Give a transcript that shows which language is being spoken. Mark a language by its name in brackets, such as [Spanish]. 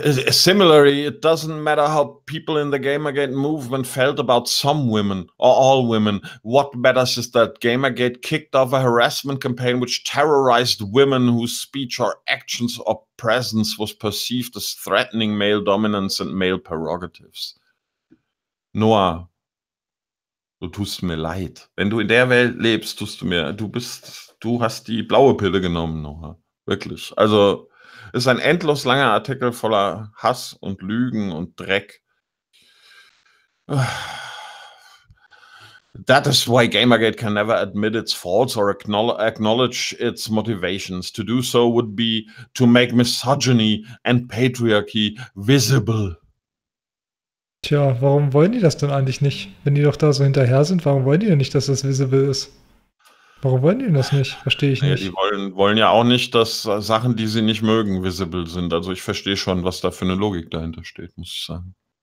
[English] Similarly, it doesn't matter how people in the Gamergate movement felt about some women or all women. What matters is that Gamergate kicked off a harassment campaign which terrorized women whose speech or actions or presence was perceived as threatening male dominance and male prerogatives. [German] Noah, du tust mir leid. Wenn du in der Welt lebst, du hast die blaue Pille genommen, Noah. Wirklich. Also, es ist ein endlos langer Artikel voller Hass und Lügen und Dreck. [English] That is why Gamergate can never admit its faults or acknowledge its motivations. To do so would be to make misogyny and patriarchy visible. [German] Tja, warum wollen die das denn eigentlich nicht? Wenn die doch da so hinterher sind, warum wollen die denn nicht, dass das visible ist? Warum wollen die denn das nicht? Verstehe ich Naja, die nicht. wollen ja auch nicht, dass Sachen, die sie nicht mögen, visible sind. Also ich verstehe schon, was da für eine Logik dahinter steht, muss ich sagen.